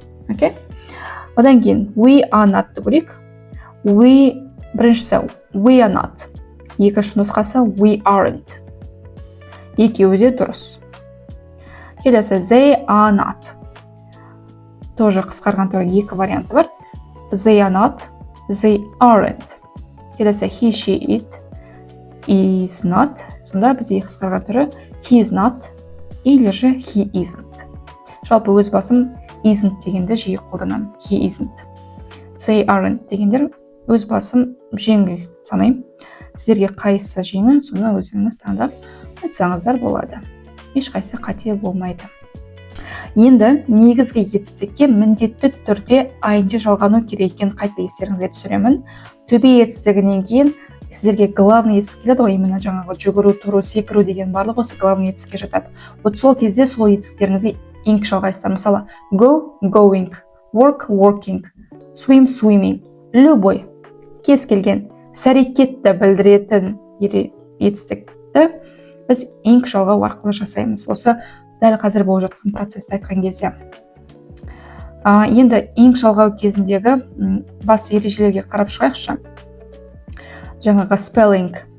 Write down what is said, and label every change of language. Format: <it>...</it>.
<kk>Окей? Одан кейін</kk> <en>we are not</en> <kk>көрейік. Біріншісі</kk> <en>we are not.</en> <kk>Екінші нұсқасы</kk> <en>we aren't.</en> <kk>Екеуі де дұрыс. Келесі</kk> <en>they are not.</en> <ru>Тоже</ru> <kk>қысқарған түрі екі варианты бар.</kk> <en>They are not, they aren't.</en> <kk>Келесі</kk> <en>he, she, it is not.</en> <kk>Сонда бізде қысқарған түрі</kk> <en>he is not</en> <ru>или же</ru> <en>he isn't.</en> <kk>Жалпы өз басым isn't дегенді жиі қолданамын.</kk> <en>He isn't. They aren't</en> <kk>дегендер өз басым жеңіл санаймын. Сіздерге қайсысы жеңіл, соны өзіңіз таңдап айтсаңыздар болады. Ешқайсы қате болмайды. Енді негізгі етістікке міндетті түрде ing жалғану керек екенін қайта естеріңізге түсіремін. To be етістігінен кейін сіздерге</kk> <ru>главный</ru> <kk>етістік келеді ғой,</kk> <ru>именно</ru> <kk>жаңағы жүгіру, тұру, секіру деген барлығы осы главный етістікке жатады.</kk> <ru>Вот</ru> <kk>сол кезде сол етістіктеріңізге ing жалғайсыздар.</kk> <en>Мысалы, go, going, work, working, swim, swimming.</en> <ru>Любой,</ru> <kk>кез келген іс-әрекетті білдіретін етістікті біз ing жалғау арқылы жасаймыз. Осы дәл қазір болып жатқан процесті айтқан кезде. Енді ing жалғау кезіндегі басты ережелерге қарап шығайықшы. Жаңағы spelling.</kk>